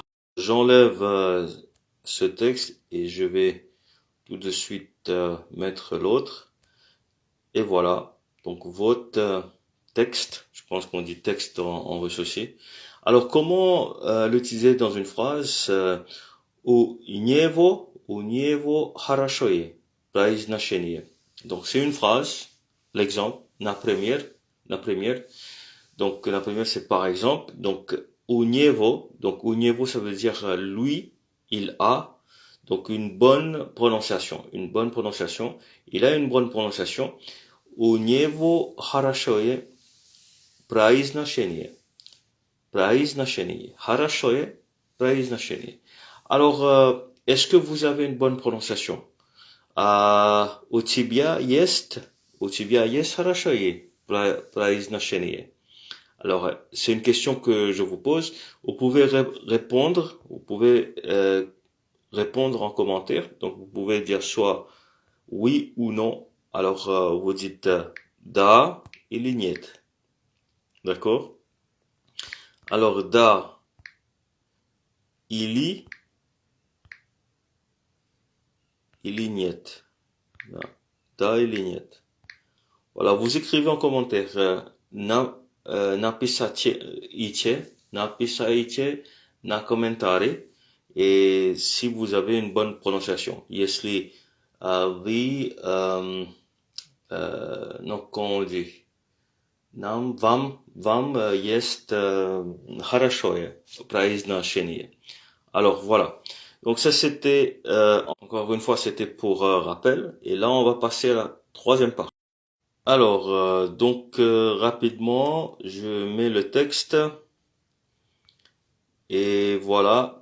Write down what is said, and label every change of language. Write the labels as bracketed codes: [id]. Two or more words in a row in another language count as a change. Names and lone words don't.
[fr] J'enlève ce texte et je vais tout de suite mettre l'autre. Et voilà, donc votre texte, je pense qu'on dit texte en russe aussi. Alors comment l'utiliser dans une phrase [ru] У него хорошее произношение. [fr] Donc c'est une phrase, l'exemple, la première. Donc la première c'est par exemple, donc [ru] у него [fr] ça veut dire lui, il a, donc une bonne prononciation, il a une bonne prononciation. [ru] У него хорошее произношение. Произношение. Хорошее произношение. [fr] Alors, est-ce que vous avez une bonne prononciation? [ru] У тебя есть хорошее произношение. [fr] Alors, c'est une question que je vous pose. Vous pouvez répondre, répondre en commentaire. Donc, vous pouvez dire soit oui ou non. Alors, vous dites [ru] да или нет. [fr] D'accord? Alors, [ru] да или или нет. Да или нет. [fr] Voilà, vous écrivez en commentaire [pl] napisajcie na komentari [fr] et si vous avez une bonne prononciation. [pl] Jeśli wy, no, [fr] comment on dit, [pl] nam, vam jest [ru] хорошее произношение. [fr] Alors voilà. Donc ça c'était, encore une fois, c'était pour rappel. Et là on va passer à la troisième partie. Alors, rapidement, je mets le texte et voilà.